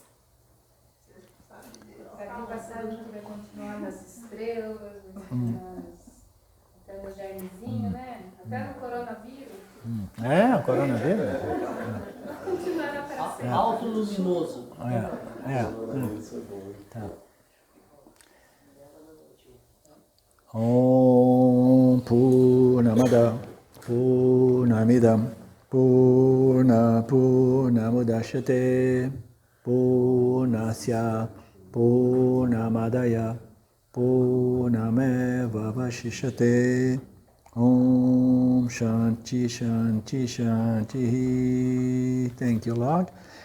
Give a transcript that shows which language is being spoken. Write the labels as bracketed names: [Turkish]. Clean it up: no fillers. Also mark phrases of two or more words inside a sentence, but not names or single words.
[Portuguese] Aqui passado vai continuar nas estrelas, até no germezinho, né? Até no coronavírus. O coronavírus? Continuará para sempre. Alto luminoso. Tá. [Sanskrit] Om Purnamada Purnamidam Purnamudachyate Purnasya Purnamadaya Purnameva Vashishyate Om Shanti Shanti Shanti. [English] Thank you, Lord.